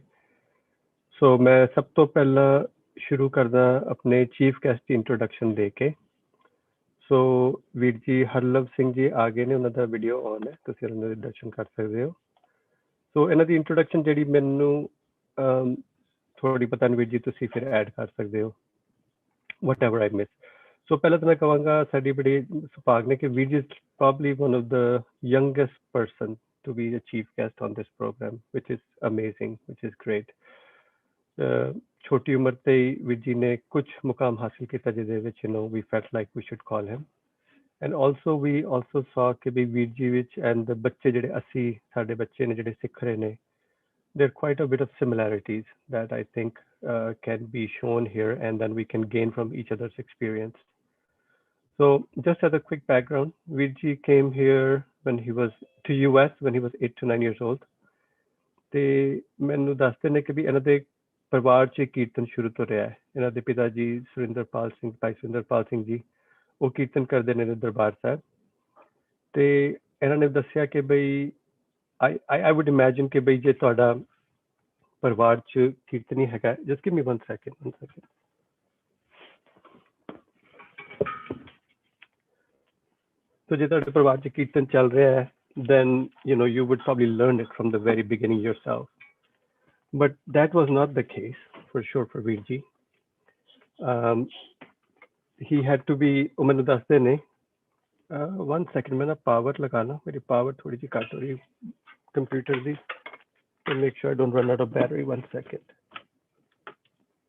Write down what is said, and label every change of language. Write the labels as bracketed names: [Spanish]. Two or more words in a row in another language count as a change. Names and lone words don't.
[Punjabi] ਸੋ ਮੈਂ ਸਭ ਤੋਂ ਪਹਿਲਾਂ ਸ਼ੁਰੂ ਕਰਦਾ ਆਪਣੇ [English] chief guest [Punjabi] ਦੀ ਇੰਟਰੋਡਕਸ਼ਨ ਦੇ ਕੇ। ਸੋ ਵੀਰ ਜੀ ਹਰਲਵ ਸਿੰਘ ਜੀ ਆ ਗਏ ਨੇ, ਉਹਨਾਂ ਦਾ [English] video on [Punjabi] ਹੈ, ਤੁਸੀਂ ਉਹਨਾਂ ਦੇ ਦਰਸ਼ਨ ਕਰ ਸਕਦੇ ਹੋ। ਸੋ ਇਹਨਾਂ ਦੀ ਇੰਟਰੋਡਕਸ਼ਨ ਜਿਹੜੀ ਮੈਨੂੰ ਥੋੜੀ ਪਤਾ ਨਹੀਂ ਵੀਰ ਜੀ, ਤੁਸੀਂ ਫਿਰ ਐਡ ਕਰ ਸਕਦੇ ਹੋ [English] whatever I miss. [Punjabi] ਸੋ ਪਹਿਲਾਂ ਤਾਂ ਮੈਂ ਕਹਾਂਗਾ ਸਾਡੀ ਬੜੀ ਸੁਭਾਗ ਨੇ ਕਿ ਵੀਰ ਜੀ [English] is probably one of the youngest person to be the chief guest on this program, which is amazing, which is great. [Punjabi] ਛੋਟੀ ਉਮਰ ਤੇ ਹੀ ਵੀਰ ਜੀ ਨੇ ਕੁਝ ਮੁਕਾਮ ਹਾਸਿਲ ਕੀਤਾ ਜਿਹਦੇ ਵਿੱਚ [English] we felt like we should call him. And also we also saw [Punjabi] ਕਿ ਵੀ ਵੀਰ ਜੀ ਵਿੱਚ [English] and the [Punjabi] ਬੱਚੇ ਜਿਹੜੇ ਅਸੀਂ ਸਾਡੇ ਬੱਚੇ ਨੇ ਜਿਹੜੇ ਸਿੱਖ ਰਹੇ ਨੇ, [English] there are quite a bit of similarities that I think can be shown here, and then we can gain from each other's experience. So just as a quick background, Virji came here when he was to US when he was 8 to 9 years old. [Punjabi] ਤੇ ਮੈਨੂੰ ਦੱਸਦੇ ਨੇ ਕਿ ਵੀ ਇਹਨਾਂ ਦੇ ਪਰਿਵਾਰ 'ਚ ਕੀਰਤਨ ਸ਼ੁਰੂ ਤੋਂ ਰਿਹਾ ਹੈ। ਇਹਨਾਂ ਦੇ ਪਿਤਾ ਜੀ ਸੁਰਿੰਦਰਪਾਲ ਸਿੰਘ, ਭਾਈ ਸੁਰਿੰਦਰਪਾਲ ਸਿੰਘ ਜੀ, ਉਹ ਕੀਰਤਨ ਕਰਦੇ ਨੇ ਦਰਬਾਰ ਸਾਹਿਬ। ਤੇ ਇਹਨਾਂ ਨੇ ਦੱਸਿਆ ਕਿ ਬਈ [English] I would imagine [Punjabi] ਕਿ ਬਈ ਜੇ ਤੁਹਾਡਾ ਪਰਿਵਾਰ 'ਚ ਕੀਰਤਨੀ ਹੈਗਾ, [English] just give me one second. [Punjabi] So ਜੇ ਤੁਹਾਡੇ ਪਰਿਵਾਰ 'ਚ ਕੀਰਤਨ ਚੱਲ ਰਿਹਾ ਹੈ, [English] then you would probably learn it from the very beginning yourself. But that was not the case for sure for Virji. He had to be [Punjabi] ਮੈਨੂੰ ਦੱਸਦੇ ਨੇ। [English] one second, [Punjabi] ਮੈਂ ਨਾ ਪਾਵਰ ਲਗਾਣਾ, ਮੇਰੀ ਪਾਵਰ ਥੋੜ੍ਹੀ ਸੀ ਕੱਟ ਹੋ ਰਹੀ ਕੰਪਿਊਟਰ ਦੀ, [English] to make sure I don't run out of battery. One second.